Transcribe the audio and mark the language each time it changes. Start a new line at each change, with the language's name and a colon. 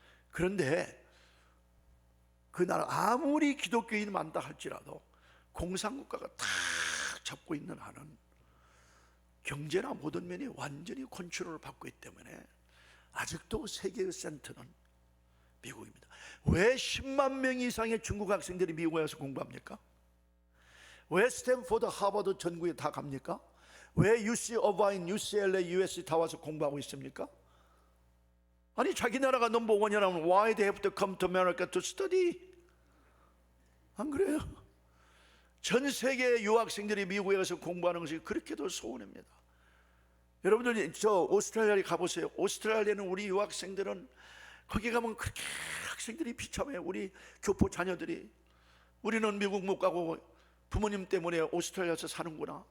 Korean: 그런데 그 나라 아무리 기독교인이 많다 할지라도 공산국가가 탁 잡고 있는 한은 경제나 모든 면이 완전히 컨트롤을 받고 있기 때문에 아직도 세계의 센터는 미국입니다. 왜 10만 명 이상의 중국 학생들이 미국에 와서 공부합니까? 왜 스탠포드, 하버드 전국에 다 갑니까? 왜 UC 어바인, UCLA, USC 다 와서 공부하고 있습니까? 아니 자기 나라가 넘버원이라면
English: why they have to come to America to study?
Korean: 안 그래요? 전 세계 유학생들이 미국에 가서 공부하는 것이 그렇게도 소원입니다. 여러분들 저 오스트레일리아에 가보세요. 오스트레일리아는 우리 유학생들은 거기 가면 그렇게 학생들이 비참해요. 우리 교포 자녀들이. 우리는 미국 못 가고 부모님 때문에 오스트레일리아에서 사는구나.